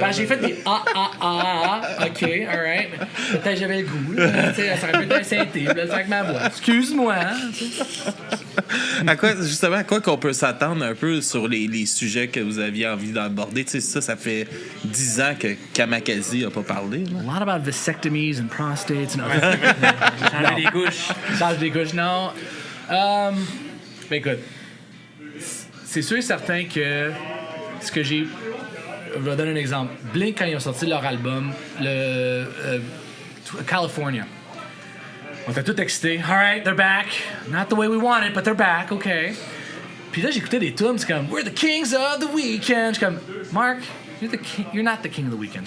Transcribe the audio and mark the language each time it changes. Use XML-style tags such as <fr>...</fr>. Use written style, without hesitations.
<fr>Ben, j'ai fait des ok, alright. Peut-être j'avais le goût, là. Tu sais, ça aurait pu être un synthé, là, avec ma voix. Excuse-moi, hein, À quoi qu'on peut s'attendre un peu sur les sujets que vous aviez envie d'aborder? Tu sais, ça fait 10 ans que Kamakazi a pas parlé. Là.</fr> <en>A lot about vasectomies and prostates and other</en> <fr>Changer des couches. Change des couches, non. Ben écoute, c'est sûr et certain que ce que j'ai... Je vais donner un exemple. Blink, quand ils ont sorti leur album, le California, on était tous excités.</fr> <en>All right, they're back. Not the way we wanted, but they're back, OK.</en> <fr>Puis là, j'écoutais des tunes, c'est comme</fr> <en>« We're the kings of the weekend ».</en> <fr>Je suis comme</fr> <en>« Mark, you're not the king of the weekend.</en>